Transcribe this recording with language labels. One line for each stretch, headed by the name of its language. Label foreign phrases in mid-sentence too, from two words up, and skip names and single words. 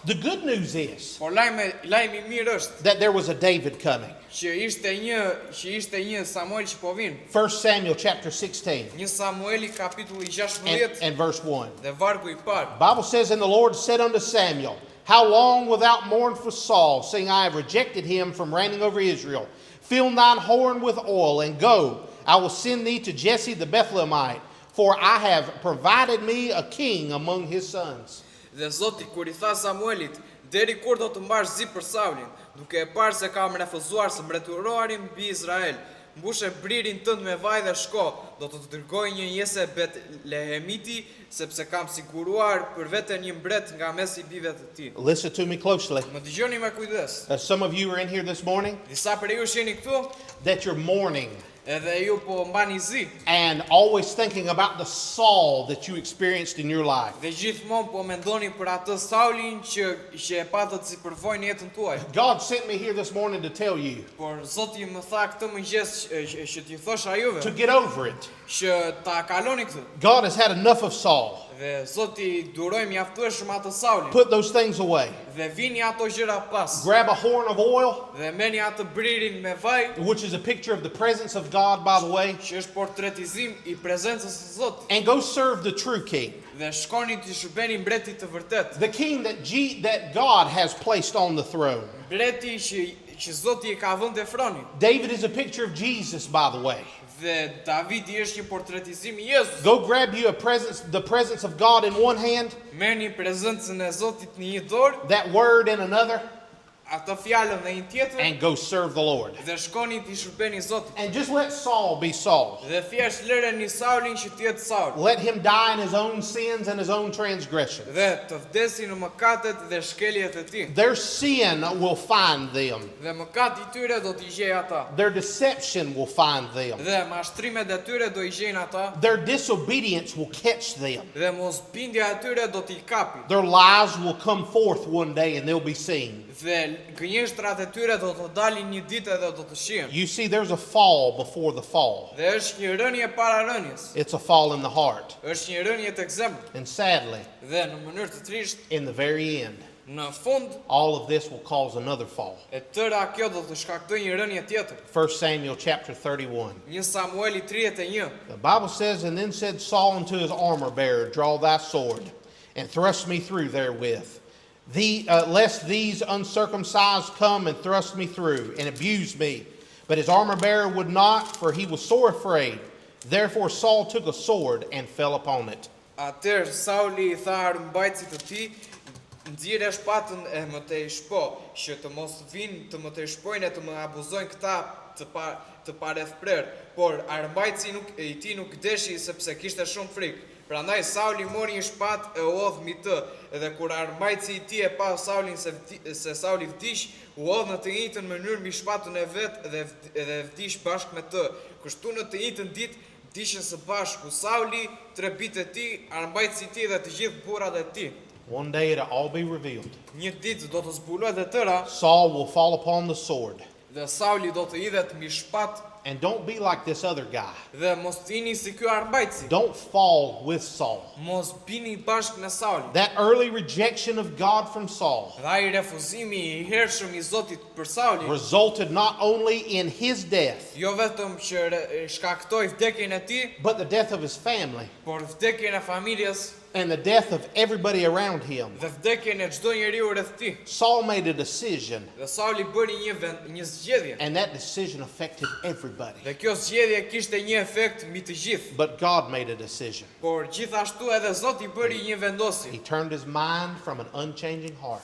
English: The good news is
Albanian: Por lajmi I mirë është
English: that there was a David coming.
Albanian: që ishte një Samuel që po vin.
English: 1 Samuel chapter 16
Albanian: Një Samueli kapitulli 16
English: and verse 1.
Albanian: dhe vargu I parë.
English: Bible says, and the Lord said unto Samuel, how long wilt thou mourn for Saul, seeing I have rejected him from reigning over Israel? Fill thine horn with oil, and go. I will send thee to Jesse the Bethlehemite, for I have provided me a king among his sons.
Albanian: Dhe Zoti kur I tha Samuelit, deri kur do të mbash zi për Saulin, duke e parë se kam refuzuar së mbretërorin mbi Izrael, mbushe bririn tënd me vaj dhe shko, do të dërgoj një Jese Betlehemiti, sepse kam siguruar për veten një mbret nga mes I bijve të tij.
English: Listen to me closely.
Albanian: Më dëgjoni me kujdes.
English: Some of you are in here this morning
Albanian: Disa për ju jeni këtu,
English: that you're mourning
Albanian: edhe ju po mbani zi,
English: and always thinking about the Saul that you experienced in your life.
Albanian: dhe gjithmonë po mendoni për atë Saulin që e patët si përvojë në jetën tuaj.
English: God sent me here this morning to tell you
Albanian: Por Zoti më tha këtë mëngjes që t'i thosha juve
English: to get over it.
Albanian: që ta kaloni këtë.
English: God has had enough of Saul.
Albanian: Dhe Zoti duroj mjaftueshëm atë Saulin.
English: Put those things away.
Albanian: Dhe vini ato gjëra pas.
English: Grab a horn of oil,
Albanian: Dhe meni atë bririn me vaj,
English: which is a picture of the presence of God, by the way,
Albanian: që është portretizim I prezencës së Zotit.
English: and go serve the true king,
Albanian: Dhe shkoni t'i shërbeni mbretit të vërtet.
English: the king that God has placed on the throne.
Albanian: Mbreti që Zoti I ka vënë te froni.
English: David is a picture of Jesus, by the way.
Albanian: Dhe Davidi është një portretizim I Jezus.
English: Go grab you the presence of God in one hand,
Albanian: Merrni prezencën e Zotit në një dorë,
English: that word in another,
Albanian: atë fjalën në një tjetër,
English: and go serve the Lord.
Albanian: dhe shkoni t'i shërbeni Zotit.
English: And just let Saul be Saul.
Albanian: Dhe thjesht lëreni Saulin që t'jetë Saul.
English: Let him die in his own sins and his own transgressions.
Albanian: Dhe të vdesi në mëkatet dhe shkeljet e tij.
English: Their sin will find them.
Albanian: Dhe mëkati I tyre do t'i gjejë ata.
English: Their deception will find them.
Albanian: Dhe mashtrimet e tyre do I gjejnë ata.
English: Their disobedience will catch them.
Albanian: Dhe mosbindja e tyre do t'i kapi.
English: Their lies will come forth one day and they'll be seen.
Albanian: Dhe gënjeshtrat e tyre do të dalin një ditë dhe do të shihen.
English: You see, there's a fall before the fall.
Albanian: Dhe është një rënje para rënjes.
English: It's a fall in the heart.
Albanian: Është një rënje tek zemra.
English: And sadly,
Albanian: Dhe në mënyrë të trisht,
English: in the very end,
Albanian: në fund,
English: all of this will cause another fall.
Albanian: e tëra kjo do të shkaktojë një rënje tjetër.
English: 1 Samuel chapter 31.
Albanian: Një Samueli 31.
English: The Bible says, and then said Saul unto his armor bearer, draw thy sword, and thrust me through therewith. Lest these uncircumcised come and thrust me through, and abuse me. But his armor bearer would not, for he was sore afraid. Therefore Saul took a sword and fell upon it.
Albanian: Atëherë Sauli I tha armbajtësit të tij, nxjerrë shpatën e më tej shpo, që të mos vinë të më tej shpojnë e të më abuzojnë këta të parethprer, por armbajtësi I tij nuk deshi sepse kishte shumë frikë. Prandaj Sauli mori një shpatë e udh mbi të, edhe kur armbajtësi I tij e pa Saulin se Sauli vdiq, u udh në të njëjtën mënyrë mbi shpatën e vet dhe vdiq bashkë me të. Kështu në të njëjtën ditë vdiqën së bashku Sauli, 3 bitë e tij, armbajtësi I tij dhe të gjithë burrat e tij.
English: One day it'll all be revealed.
Albanian: Një ditë do të zbulohet e tëra
English: Saul will fall upon the sword.
Albanian: dhe Sauli do të hidhet mbi shpatë.
English: And don't be like this other guy.
Albanian: Dhe mos tini si ky armbajtësi.
English: Don't fall with Saul.
Albanian: Mos bini bashkë me Saulin.
English: That early rejection of God from Saul
Albanian: Dhe ai refuzimi I hershëm I Zotit për Saulin,
English: resulted not only in his death,
Albanian: jo vetëm që shkaktoi vdekjen e tij,
English: but the death of his family
Albanian: por vdekjen e familjes
English: and the death of everybody around him.
Albanian: dhe vdekjen e çdo njeriu rreth tij.
English: Saul made a decision,
Albanian: Dhe Sauli bëri një zgjedhje.
English: and that decision affected everybody.
Albanian: Dhe kjo zgjedhje kishte një efekt mbi të gjithë.
English: But God made a decision.
Albanian: Por gjithashtu edhe Zoti bëri një vendosje.
English: He turned his mind from an unchanging heart.